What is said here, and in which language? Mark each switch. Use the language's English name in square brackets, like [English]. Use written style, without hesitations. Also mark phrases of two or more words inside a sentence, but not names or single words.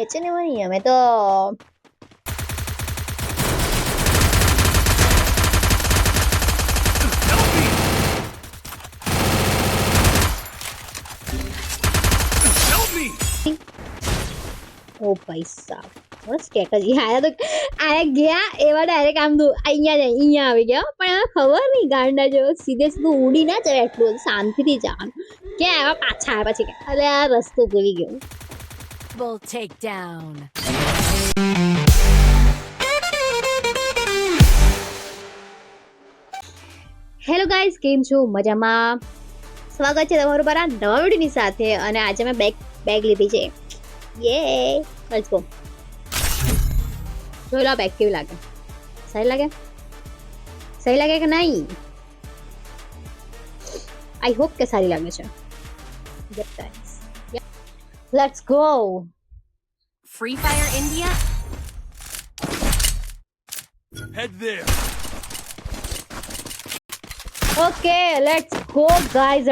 [Gujarati] H&M નહીં, અમે તો ઓ પૈસા બસ કેક જ આયા તો આયા ગયા એવા ડાયરેક્ટ આમ અહીંયા આવી ગયા. પણ હવે ખબર નહીં ગાંડા જેવો સીધે સીધું ઉડી ના જાય એટલું શાંતિથી જવાનું. ક્યાં આવ્યા પાછા આવ્યા પછી અરે આ રસ્તો ભૂલી ગયો. [English] Take down. hello guys, [Gujarati] કેમ છો? મજામાં? સ્વાગત છે તમારું મારા નવા વિડીયોની સાથે. અને આજે મેં બેગ લીધી છે. યે [English] let's go. [Gujarati] જોઈ લો બેગ કેવી લાગે. સહી લાગે? સહી લાગે કે નહીં? [English] I hope [Gujarati] કે સારી લાગે છે. [English] Yes guys, let's go. Free Fire India. Head there. Okay let's go guys.